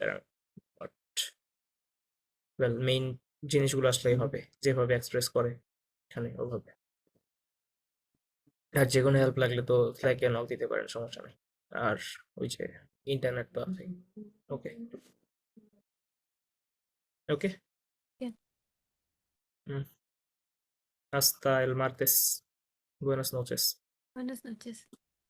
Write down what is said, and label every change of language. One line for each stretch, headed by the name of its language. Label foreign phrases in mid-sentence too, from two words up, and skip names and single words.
Bangla: বাট ওয়েল, মেইন জিনিসগুলো আসলেই হবে যেভাবে এক্সপ্রেস করে এখানে ওভাবে। আর যে কোনো হেল্প লাগলে তো স্ল্যাকে নক দিতে পারেন, সমস্যা নেই। আর ওই যে ইন্টারনেট তো আছে।
English: okay okay.
Spanish: Bien. Hasta el martes. Buenas noches. Buenas noches.